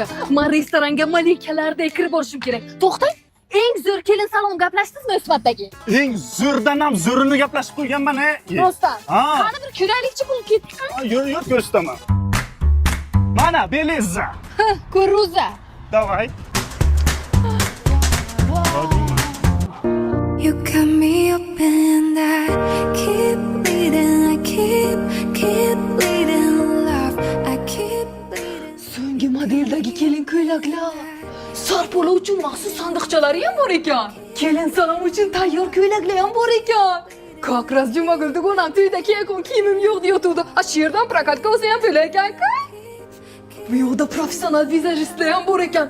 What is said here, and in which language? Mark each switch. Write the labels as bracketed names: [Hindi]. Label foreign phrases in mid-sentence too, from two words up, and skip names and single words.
[Uzbek] Men restoranga malikalardek kirib borishim kerak. To'xtang. Eng zo'r kelin salon gaplashdingizmi O'smatdagi? Eng zo'rdan ham zo'rini gaplashib qo'yganman-a. Rostdan. Ha. Qani bir ko'raylikchi bo'lib ketdik. Yur, ko'rsataman. Mana beleza. Ko'ruza. Davay. [English] You got me up and I keep bleeding, I keep bleeding, love, I keep bleeding. [Uzbek] So'nggi modeldagi kelin ko'ylaklar. Sarpola uchun maxsus sandiqchalari ham bor ekan. Kelin salom uchun tayyor ko'ylaklar ham bor ekan. [Russian] Как раз [Uzbek] Jumagul dugonam to'yda kiygan kiyimim yo'q deyotuvdi. A shu yerdan prokatga olsa ham to'la ekan-ku. Bu yoqda professional vizajistlar ham bor ekan.